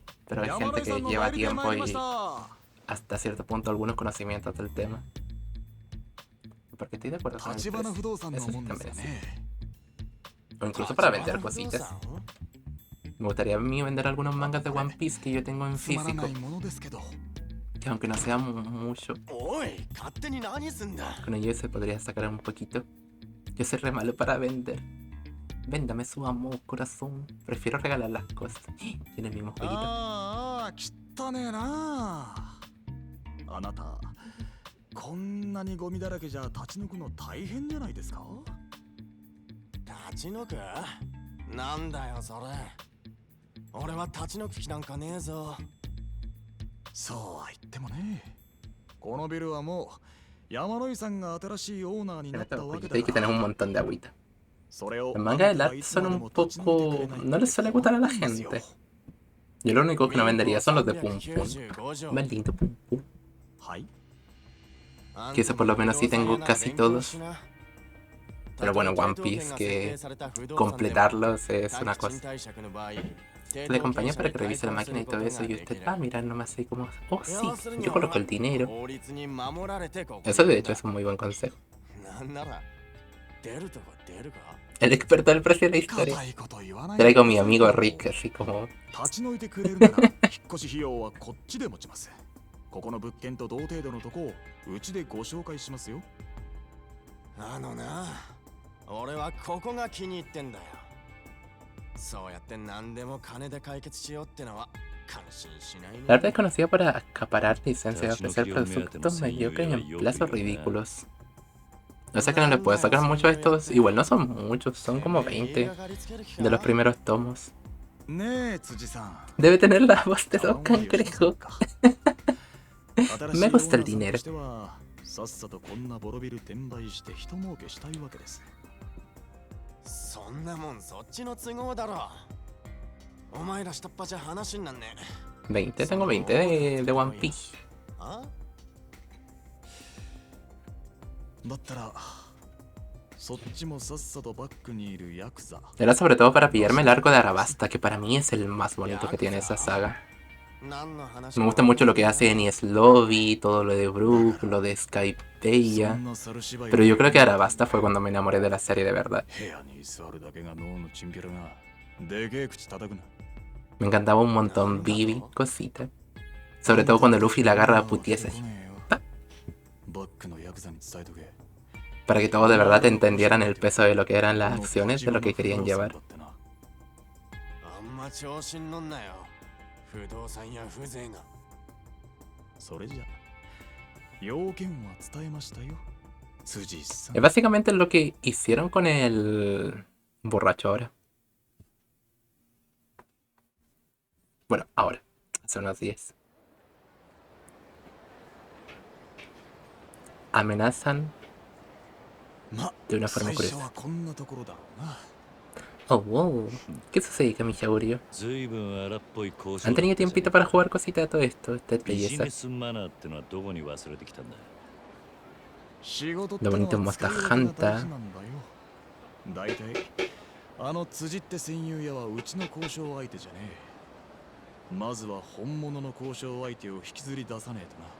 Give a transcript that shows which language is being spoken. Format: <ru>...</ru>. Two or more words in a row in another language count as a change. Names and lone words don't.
<es>Pero hay gente que lleva tiempo y hasta cierto punto algunos conocimientos del tema. Porque estoy de acuerdo con eso sí también es. O incluso para vender cositas. Me gustaría a mí vender algunos mangas de One Piece que yo tengo en</es> <ja>つまら</ja> <es>físico.</es> <ja>ないものですけど</ja> <es>Que aunque no sea mucho,</es> <ja>おい勝手に何すんだ</ja> <es>con ellos se podría sacar un poquito. Yo soy re malo para vender. Véndame su amor, corazón. Prefiero regalar las cosas. Tiene el mismo jueguito.</es> <ja>ああ汚ねえなあなたこんなにゴミだらけじゃ立ち退くの大変じゃないですか立ち退くなんだよそれ俺は立ち退く気なんかねえぞそうは言ってもねこのビルはもう山野井さんが新しいオーナーに</ja> <es>En</es> <ja>なっ</ja> <es>esta</es> <ja>たわけ</ja> <es>jueguito</es> <ja>だ</ja> <es>hay que</es> <ja>か</ja> <es>tener</es> <ja>ら</ja> <es>un montón de agüita.</es> <ja>それを</ja> <es>Los mangas de Lat son un poco... No les suele gustar a la gente. Yo lo único que no vendería son los de Pum Pum. Más lindo Pum Pum.</es> <ja>はい</ja> <es>Que eso por lo menos sí tengo casi todos. Pero bueno, One Piece, que completarlos es una cosa. Le acompañé para que revise la máquina y todo eso y usted va a mirar nomás así como... Oh sí, yo coloco el dinero. Eso de hecho es un muy buen consejo.</es> <ja>なんなら出るとこ出るか</ja> <es>El experto del precio de la historia.</es> <ja>硬いこと言わない</ja> <es>Traigo a mi amigo Rick, así como...</es> <ja>立ち退いてくれるなら引っ越し費用はこっちで持ちますここの物件と同程度のとこをうちでご紹介しますよあのな俺はここが気に入ってんだよそうやって何でも金で解決しようってのは感心しないね</ja> <es>La verdad es conocida por acaparar licencias y ofrecer productos mediocres en plazos ridículos. O sea que no le puedo sacar mucho a estos. Igual no son muchos, son como 20 de los primeros tomos.</es> <ja>ねえ辻さん</ja> <es>Debe tener la voz de Don Cangrejo. Me gusta el dinero.</es> <ja>さっさとこんなボロビル転売して人儲けしたいわけですそんなもんそっちの都合だろお前ら下っ端じゃ話になんね</ja> <es>20, tengo 20 de One Piece.</es> <ja>あだったらそっちもさっさとバックにいるヤクザ</ja> <es>Era sobre todo para pillarme el arco de Arabasta, que para mí es el más bonito que tiene esa saga.</es> <ja>何の話</ja> <es>Me gusta mucho lo que hace Enies Lobby, todo lo de Brook, lo de Skypeia.</es> <ja>そんな猿芝居</ja> <es>Pero yo creo que Arabasta fue cuando me enamoré de la serie de verdad.</es> <ja>部屋に座るだけが脳のチンピラがでけえ口叩くな</ja> <es>Me encantaba un montón Vivi, cosita. Sobre todo cuando Luffy la agarra a putiesas.</es> <ja>バックのヤクザに伝えとけ</ja> <es>Para que todos de verdad entendieran el peso de lo que eran las acciones, de lo que querían llevar.</es> <ja>あんま調子に乗んなよ不動産や風情がそれじゃ要件は伝えましたよ辻さん</ja> <es>Es básicamente lo que hicieron con el borracho ahora. Bueno, ahora. Hace unos días. Amenazan</es> <ja>ま</ja> <es>de una forma</es> <ja>最初</ja> <es>curiosa.</es> <ja>はこんなところだろうな</ja> <en>Oh, wow.</en> <es>¿Qué sucede, Kamishiaurio?</es> <ja>随分荒っぽい交渉</ja> <es>¿Han tenido tiempito para jugar cositas de todo esto? Esta es</es> <ja>ビジ</ja> <es>belleza.</es> <ja>ネスマナーってのはどこに忘れてきたんだ仕事って</ja> <es>Lo</es> <ja>の</ja> <es>bonito</es> <ja>は</ja> <es>es</es> <ja>使い</ja> <es>Monster</es> <ja>分けが大</ja> <es>Hunter.</es> <ja>事なんだよ大体あの辻って戦友屋はうちの交渉相手じゃねえまずは本物の交渉相手を引きずり出さねえとな</ja>